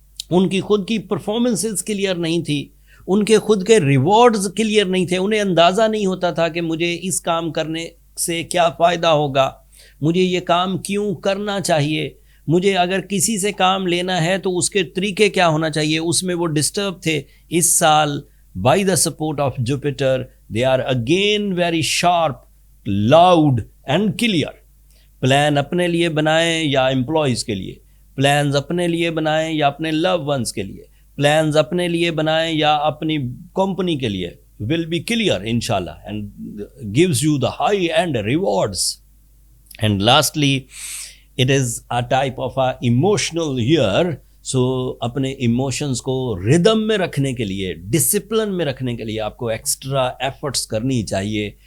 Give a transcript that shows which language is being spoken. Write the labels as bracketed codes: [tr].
[ur] ان کی خود کی پرفارمنسز کلیئر نہیں تھی, ان کے خود کے ریوارڈز کلیئر نہیں تھے, انہیں اندازہ نہیں ہوتا تھا کہ مجھے اس کام کرنے سے کیا فائدہ ہوگا, مجھے یہ کام کیوں کرنا چاہیے, مجھے اگر کسی سے کام لینا ہے تو اس کے طریقے کیا ہونا چاہیے, اس میں وہ ڈسٹرب تھے. اس سال [en] By the support of Jupiter they are again very sharp, loud and clear. [ur] Plan اپنے لیے بنائیں یا امپلائیز کے لیے, پلانز اپنے لیے بنائیں یا اپنے لو ونس کے لیے, پلانز اپنے لیے بنائیں یا اپنی کمپنی کے لیے, [en] will be clear inshallah and gives you the high end rewards. And lastly, it is a type of a emotional year, so [ur] اپنے ایموشنز کو ردم میں رکھنے کے لیے, ڈسپلن میں رکھنے کے لیے آپ کو ایکسٹرا ایفرٹس کرنی چاہیے.